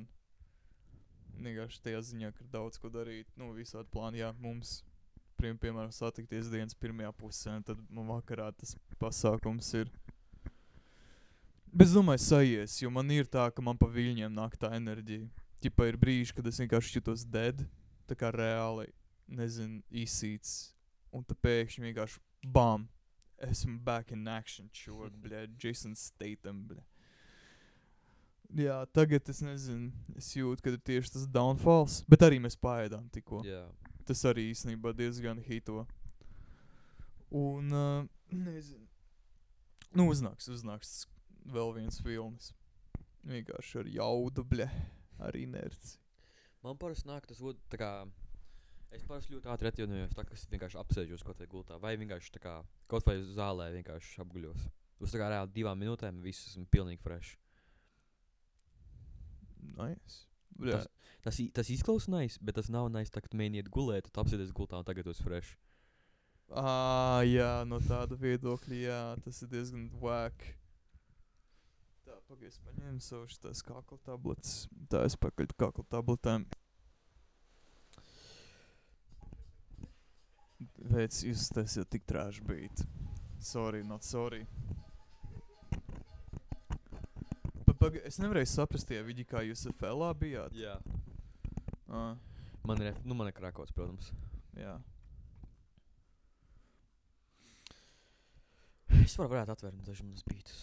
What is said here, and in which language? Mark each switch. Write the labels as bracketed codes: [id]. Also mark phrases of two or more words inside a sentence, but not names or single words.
[lv] Vienkārši tajā ziņā, ka ir daudz ko darīt, visādi plāni, jā, mums, piemēram, satikties dienas pirmajā pusē, un tad man vakarā tas pasākums ir. Bet es domāju, sajies, jo man ir tā, ka man pa viļņiem nāk tā enerģija. Ķipa ir brīži, kad es vienkārši jūtos dead, tā kā reāli, nezinu, izsīts, un tad pēkšņi vienkārši bam! Esmu [en] back in action, [lv] čovak, bļa, Jason Statham, bļa. Jā, tagad es nezinu, es jūtu, ka ir tieši tas downfalls, bet arī mēs paēdām tikko. Jā. Tas arī īstenībā diezgan hito. Un, nezinu, uznāks vēl viens filmas. Vienkārši ar jaudu, bļa, ar inerci. Man parasti nāk tas, tā kā, es parasti ļoti ātri atjaunojos, tā kā es vienkārši apsēžos kaut vai gultā, vai vienkārši tā kā, kaut vai zālē vienkārši apguļos. Uz tā kā reāli 2 minūtēm viss esmu pilnīgi fresh. Nice. Bļa. Tas izklausās nice, bet tas nav nice, tā kā tu mēģini iet gulēt, tu apsēdies gultā un tagad tu esi fresh. Jā, no tāda viedokļa, jā, tas ir diezgan whack. Tā, pagaid, es paņēmu savu šitās kakla tabletes. Tā, es pakaļ kakla tabletēm. Veids, jūs taisiet tik [en] trash beat. Sorry, not sorry. [lv] Es nevarēju saprast tie vidi, kā jūs FLā bijāt. Jā. Man Man ir Krakows, protams. Jā. Es varētu atvērt daži manas beatus.